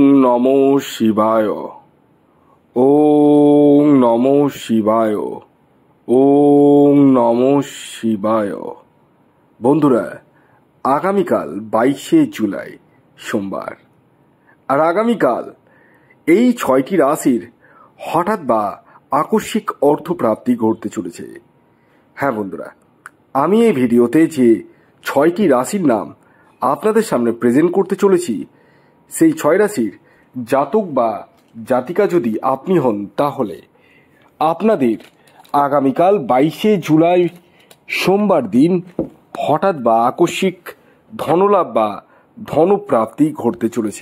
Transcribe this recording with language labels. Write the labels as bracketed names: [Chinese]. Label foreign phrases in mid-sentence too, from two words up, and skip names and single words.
[Sanskrit] নমো শিবায়। ওম নমো শিবায়। ওম নমো শিবায়। [Bangla] বন্ধুরা, আগামীকাল 22শে জুলাই সোমবার, আর আগামীকাল এই 6টি রাশির হঠাৎ বা আকস্মিক অর্থপ্রাপ্তি ঘটতে চলেছে। হ্যাঁ বন্ধুরা, আমি এই ভিডিওতে যে 6টি রাশির নাম আপনাদের সামনে প্রেজেন্ট করতে চলেছি, সেই 6 রাশির জাতক বা জাতিকা যদি আপনি হন, তাহলে আপনাদের আগামীকাল 22শে জুলাই সোমবার দিন হঠাৎ বা আকস্মিক ধনলাভ বা ধনপ্রাপ্তি ঘটতে চলেছে।